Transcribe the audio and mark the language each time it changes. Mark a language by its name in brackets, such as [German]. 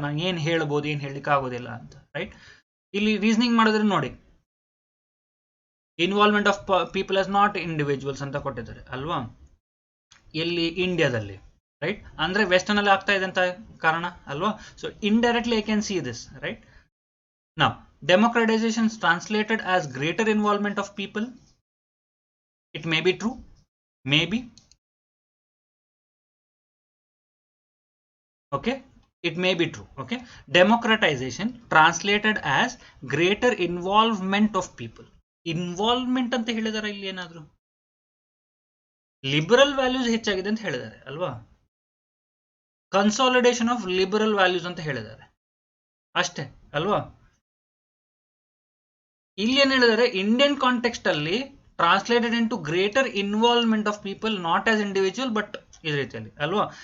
[Kannada] ನಾನು ಏನು ಹೇಳ್ಬೋದು ಏನು ಹೇಳಲಿಕ್ಕೆ ಆಗೋದಿಲ್ಲ ಅಂತ, ರೈಟ್. ಇಲ್ಲಿ ರೀಸನಿಂಗ್ ಮಾಡಿದ್ರೆ ನೋಡಿ, [English] involvement of people as not individuals [Kannada] ಅಂತ ಕೊಟ್ಟಿದ್ದಾರೆ ಅಲ್ವಾ, ಎಲ್ಲಿ? ಇಂಡಿಯಾದಲ್ಲಿ, ರೈಟ್. ಅಂದ್ರೆ ವೆಸ್ಟರ್ನ್ ಅಲ್ಲಿ ಆಗ್ತಾ ಇದೆ ಅಂತ ಕಾರಣ ಅಲ್ವಾ. [English] So indirectly I can see this, right. Now democratization translated as greater involvement of people. It may be true, maybe. Okay, it may be true. Okay, democratization translated as greater involvement of people. [Kannada] Involvement ಅಂತ ಹೇಳಿದಾರೆ ಇಲ್ಲಿ, ಏನಾದ್ರು liberal values ಹೆಚ್ಚಾಗಿದೆ ಅಂತ ಹೇಳಿದ್ದಾರೆ ಅಲ್ವಾ. [English] consolidation of liberal values [Kannada] ಅಂತ ಹೇಳಿದ್ದಾರೆ ಅಷ್ಟೇ ಅಲ್ವಾ. ಇಲ್ಲಿ ಏನ್ ಹೇಳಿದ್ದಾರೆ, [English] Indian context ಅಲ್ಲಿ translated into greater involvement of people, not as individual but [Kannada] ಈ ರೀತಿಯಲ್ಲಿ ಅಲ್ವಾ.